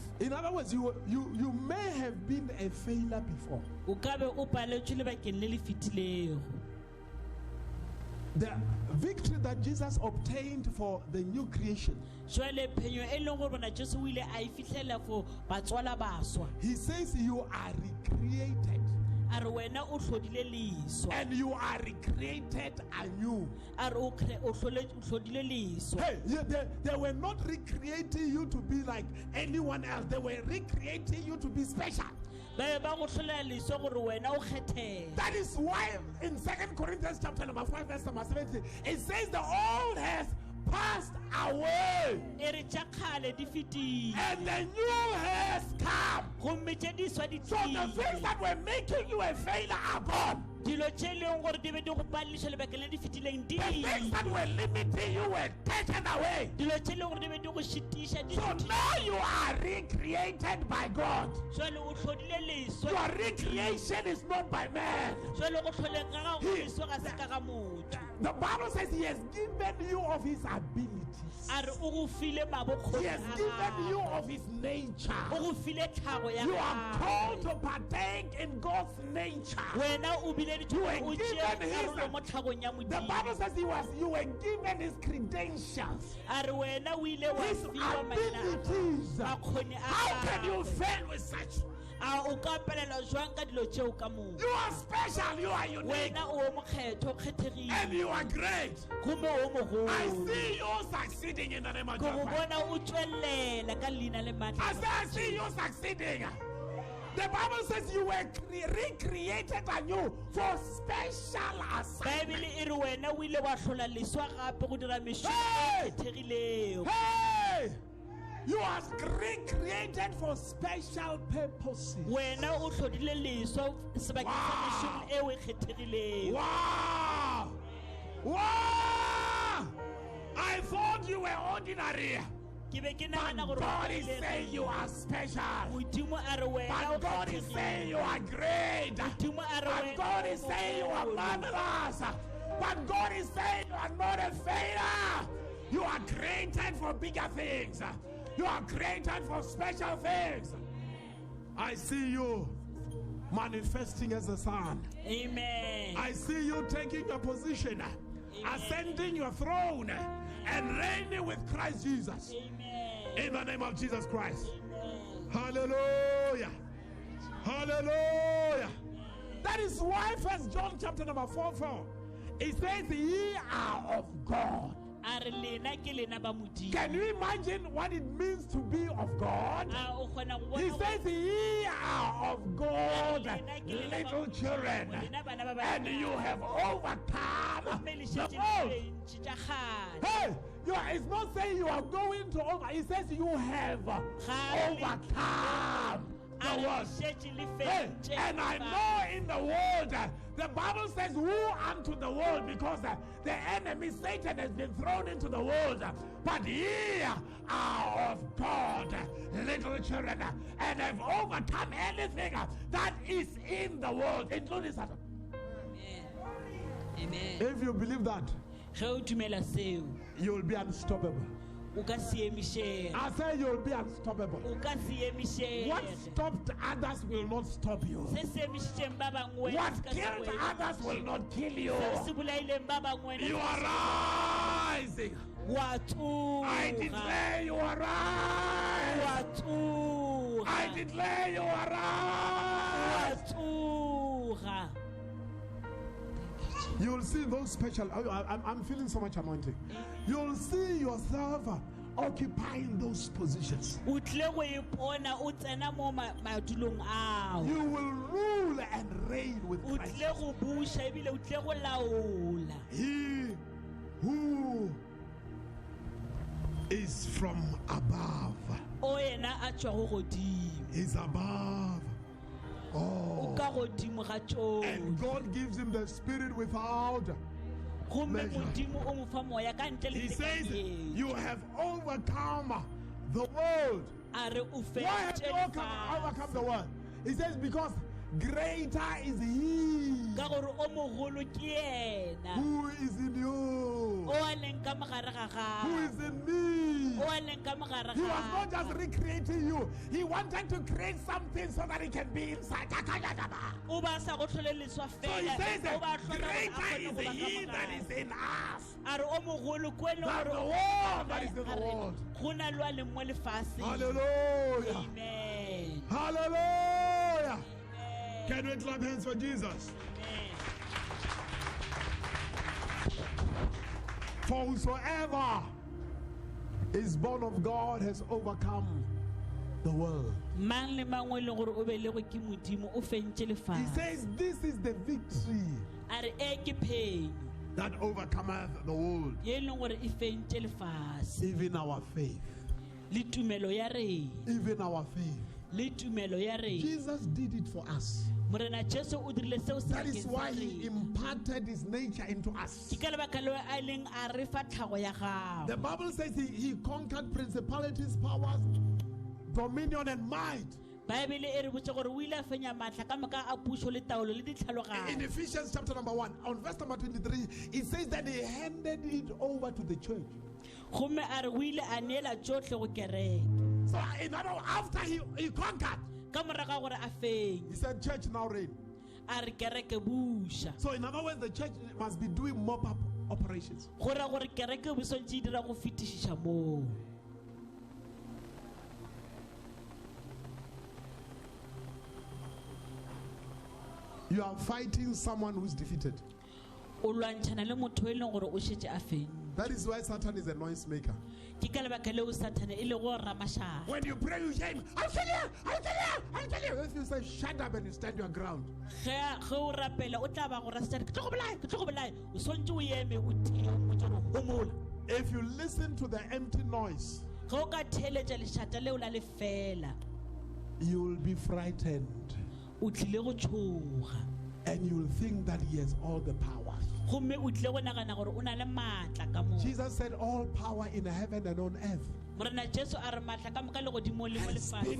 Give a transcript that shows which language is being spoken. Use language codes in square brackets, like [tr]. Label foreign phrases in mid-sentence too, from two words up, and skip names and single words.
[en] In other words, you may have been a failure before. [nso] O ka be o paletswe lebakeng le le fetilego. [en] The victory that Jesus obtained for the new creation, [nso] Jwale phenyo e leng gore bona Jesu o ile a e fitlhela for batswala baswa. [en] he says you are recreated [nso] A re wena o tlhodile leswa. [en] and you are recreated anew. [nso] A re o tlhodile leswa. [en] Hey, they were not recreating you to be like anyone else. They were recreating you to be special. [nso] Ba be ba go tlholela leswa gore wena o kgethega. [en] That is why in 2 Corinthians chapter number 5 verse number 17, it says the old has passed away [nso] E re tša kgale di fetile. [en] and the new has come. [nso] Gomme tše di swa di [en] So the things [nso] tlile. [en] that were making you a failure are gone. [nso] Dilo tše e leng gore di be di go palediša lebakeng le di fetileng di [en] The things that were limiting you were taken away. [nso] dilo tše e leng gore di be di go šitiša di [en] So now you are recreated by God. [nso] jwale o tlhodile leswa. [en] Your recreation is not by man. [nso] Jwale go tlholeng ga gago [en] He- [nso] leswa ga se ka ga motho. [en] The Bible says he has given you of his abilities. [nso] A re o go file [en] He [nso] mabokgoni [en] has [nso] a [en] given you [nso] gago. [en] of his nature. [nso] O go file tlhago ya [en] You are called [nso] gago. [en] to partake in God's nature. [nso] Wena o bile [en] You were [nso] dithuto o [en] given [nso] tšea [en] his- [nso] karolo mo tlhagong ya [en] The Bible [nso] modimo. [en] says you were given his credentials, [nso] A re wena o ile wa [en] his [nso] fiwa maina a [en] abilities. [nso] gago, makgoni a [en] How can you [nso] gago. [en] fail with such? [nso] A o ka palelwa jwang ka dilo tšeo ka moka? [en] You are special, you are unique, [nso] Wena o mokgetho o kgethegile. [en] and you are great. [nso] Gomme o mogolo. [en] I see you succeeding in the name of [nso] Ke go [en] Jesus. [nso] bona o tswelela ka leina le maatla. [en] I say, I see you succeeding. The Bible says you were recreated anew for special assignment. [nso] Baebele e re wena o ile wa tlhola leswa gape go dira mešomo [en] Hey! [nso] e kgethegilego. [en] Hey! You are recreated for special purposes. [nso] Wena o tlhodile leswa sebakeng sa [en] Wow. [nso] mešomo eo e kgethegilego. [en] Wow! Wow! I thought you were ordinary. [nso] Ke be ke [en] But [nso] nagana gore [en] God is [nso] o [en] saying you are special. [nso] modimo a re wena o [en] But God is saying you are great. [nso] modimo a re [en] But [nso] wena [en] God [nso] o [en] is saying you are [nso] mogolo. [en] marvelous. But God is saying you are not a failure. You are created for bigger things. You are created for special things. I see you manifesting as a son. Amen. I see you taking your position, ascending your throne, and reigning with Christ Jesus. Amen. In the name of Jesus Christ. Amen. Hallelujah. Hallelujah. That is why 1 John chapter number 4:4. It says, ye are of God. [nso] A re lena ke lena ba modimo. [en] Can you imagine what it means to be of God? [nso] A o kgona go [en] He [nso] bona [en] says, ye are of God, little children, and you have overcome the world. Hey, it's not saying you are going to over. It says you have overcome the world. Hey, and I know in the world, the Bible says, woe unto the world, because the enemy Satan has been thrown into the world. But ye are of God, little children, and have overcome anything that is in the world, including Satan. Amen. If you believe that, [nso] Ge o dumela seo, [en] you will be unstoppable. [nso] o ka se emišega. [en] I say you will be unstoppable. [nso] O ka se emišega. [en] What stopped others will not stop you. [nso] Se se emišitšeng ba bangwe [en] What [nso] se ka se [en] killed [nso] wele. [en] others will not kill you. [nso] Se se bolaileng ba bangwe [en] You are rising. [nso] wa [en] I [nso] tsoga. [en] declare you are [nso] Wa [en] rising. [nso] tsoga. [en] I declare you are [nso] Wa [en] rising. [nso] tsoga. [en] You'll see those special. I'm feeling so much anointing. You'll see yourself occupying those positions. [nso] O tlile go ipona o tsena mo madulong ao. [en] You will rule and reign with [nso] O [en] Christ. [nso] tlile go buša ebile o tlile go laola. [en] He who from above. [nso] o ena a tswa go godimo [en] He's above. [nso] o [en] Oh. [nso] ka godimo ga tšohle [en] And God gives him the spirit without. [nso] gomme [en] measure. [nso] modimo o mo fa moya ka ntle le [en] He says, [nso] tekanyetso. [en] you have overcome the world. [nso] a re o [en] Why have you overcome the world? He says, because greater is he [nso] ka gore o mogolo ke ena [en] who is in you, [nso] o a leng ka mogare ga [en] who [nso] gago [en] is in me. [nso] o a leng ka mogare [en] He was not just [nso] ga [en] recreating you. He wanted to create something so that he can be inside. [nso] o ba sa go tlhole leswa [en] So he [nso] fela [en] says [nso] o ba [en] that [nso] tlhola gore a [en] greater [nso] kgone [en] is [nso] go ba ka [en] he that [nso] mogare. [en] is in us [nso] a re o mogolo ko e leng [en] than [nso] gore [en] the [nso] o- [en] world that is in the [nso] a re, [en] world. [nso] go na le wa leng mo lefatsheng [en] Hallelujah. amen Hallelujah. amen Can we clap hands for Jesus? amen For whosoever is born of God has overcome the world. [nso] mang le mang o e leng gore o belegwe ke modimo o fentse [en] He [nso] lefatshe [en] says, this is the victory [nso] a re e ke phenyo [en] that overcometh the world, [nso] ye e leng gore e fentse lefatshe [en] even our faith. [nso] le tumelo ya rena [en] Even our faith. [nso] le tumelo ya rena [en] Jesus did it for us. [nso] morena jesu o dirile seo [en] That is [nso] sebakeng sa [en] why he [nso] rena [en] imparted his nature into us. [nso] ke ka lebaka leo a leng a re fa tlhago ya [en] The [nso] gago [en] Bible says he conquered principalities, powers, dominion, and might. [nso] baebele e re botse gore o ile a fenya maatla ka moka a puso le taolo le [en] In [nso] ditlhaloganyo [en] Ephesians chapter number 1, on verse number 23, it says that he handed it over to the church. [nso] gomme a re o ile a neela tsotlhe go kereke [en] So in other words, after he conquered, [nso] ka moraga gore a fenye [en] he said, church now reign. [nso] a re kereke buša [en] So in other words, the church must be doing mop-up operations. [nso] go ra gore kereke bo swantse e dira go fetišiša moo [en] You are fighting someone who's defeated. [nso] o lwantšhana le motho o e leng gore o šetse a fenye [en] That is why Satan is a noise maker. [nso] ke ka lebaka leo sathane e le go ramašana [en] When you pray, you say, I'll tell you, I'll tell you, I'll tell you. If you say, shut up and you stand your ground. [nso] ge o rapela o tla ba go rasitšane ke tlo go bolae o swantse o eme o tie o mmotse gore gomola [en] If you listen to the empty noise, [nso] ge o ka theeletša lešata leo la le fela [en] you will be frightened [nso] o tlile go tšhoga [en] and you will think that he has all the powers. [nso] gomme o tlile go nagana gore o na le maatla ka moo [en] Jesus said, all power in heaven and on earth [nso] morena jesu a re maatla ka moka le godimo le mo [en] has been